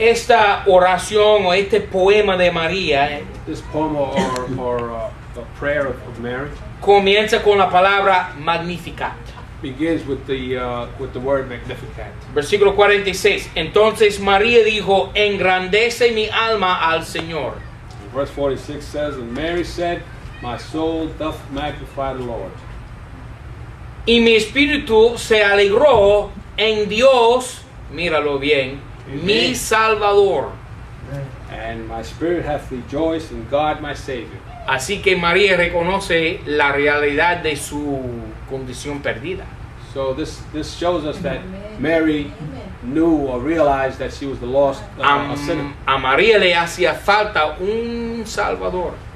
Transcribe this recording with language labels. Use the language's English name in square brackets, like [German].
[Spanish] esta oración o este poema de María [English] this poem or the prayer of Mary [Spanish] comienza con la palabra Magnificat. [English] begins with the word Magnificat. [Spanish] Versículo 46. Entonces María dijo: engrandece mi alma al Señor. [English] And verse 46 says, and Mary said, my soul doth magnify the Lord. [Spanish] Y mi espíritu se alegró en Dios, míralo bien, mi Salvador. [English] And my spirit hath rejoiced in God my Savior. [Spanish] Así que María reconoce la realidad de su condición perdida. [English] So this shows us that Mary knew or realized that she was the lost a sinner. [Spanish] A María le hacía falta un Salvador.